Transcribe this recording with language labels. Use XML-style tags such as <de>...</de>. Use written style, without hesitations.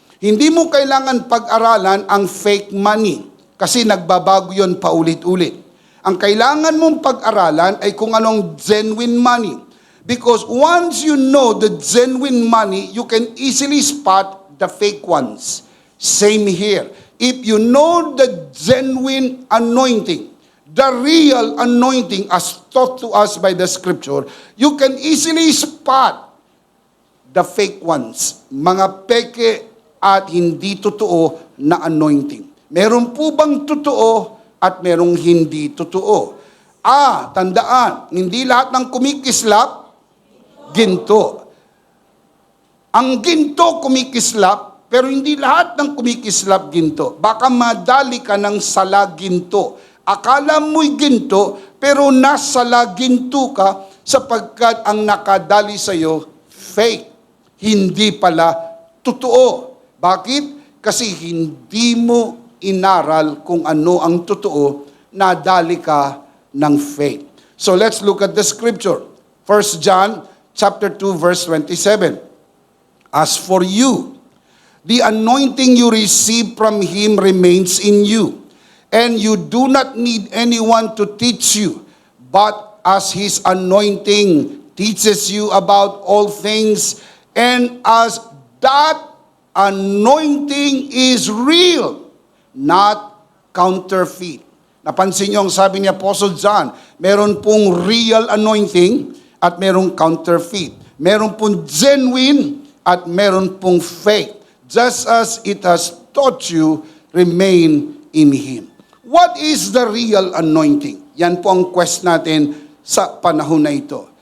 <tl>Hindi mo kailangan pag-aralan ang fake money kasi nagbabago yun paulit-ulit. Ang kailangan mong pag-aralan ay kung anong genuine money.</tl> <en>Because once you know the genuine money, you can easily spot the fake ones. Same here. If you know the genuine anointing, the real anointing as taught to us by the scripture, you can easily spot the fake ones,</en> <tl>mga peke at hindi totoo na anointing. Meron po bang totoo at merong hindi totoo? Tandaan, hindi lahat ng kumikislap, ginto. Ang ginto kumikislap, pero hindi lahat ng kumikislap ginto. Baka madali ka ng sala ginto. Akala mo'y ginto, pero nasala ginto ka sapagkat ang nakadali sa'yo, fake. Hindi pala totoo. Bakit? Kasi hindi mo inaral kung ano ang totoo, nadali ka ng fake.</tl> <en>So let's look at the scripture. 1 John chapter 2 verse 27. As for you, the anointing you receive from Him remains in you, and you do not need anyone to teach you, but as His anointing teaches you about all things, and as that anointing is real, not counterfeit.</en> <tl>Napansin niyo ang sabi ni Apostle John, meron pong real anointing at merong counterfeit. Meron pong genuine at meron pong fake.</tl> <en>Just as it has taught you, remain in Him. What is the real anointing?</en> <tl>Yan po ang quest natin sa panahon na ito.</tl>